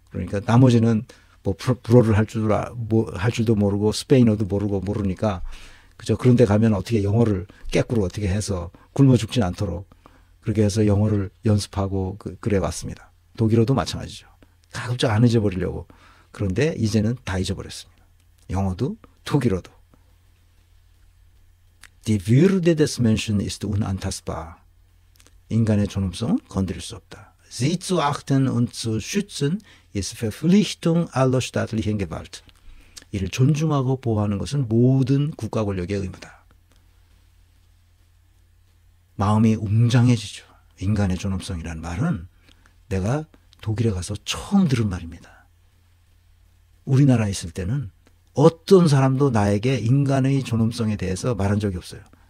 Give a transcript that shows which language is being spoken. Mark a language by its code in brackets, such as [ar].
[ko] 그러니까 나머지는 뭐 불어를 할 줄도 모르고 스페인어도 모르니까 그저 그런 데 가면 어떻게 영어를 깨꾸로 어떻게 해서 굶어 죽진 않도록 그렇게 해서 영어를 연습하고 그래 왔습니다. 독일어도 마찬가지죠. 가급적 안 잊어버리려고. 그런데 이제는 다 잊어버렸습니다. 영어도 독일어도. [de] Die Würde des Menschen ist unantastbar. [ko] 인간의 존엄성은 건드릴 수 없다. [de] Sie zu achten und zu schützen ist Verpflichtung aller staatlichen Gewalt. [ko] 이를 존중하고 보호하는 것은 모든 국가 권력의 의무다. 마음이 웅장해지죠. 인간의 존엄성이라는 말은 내가 독일에 가서 처음 들은 말입니다. 우리나라에 있을 때는 어떤 사람도 나에게 인간의 존엄성에 대해서 말한 적이 없어요.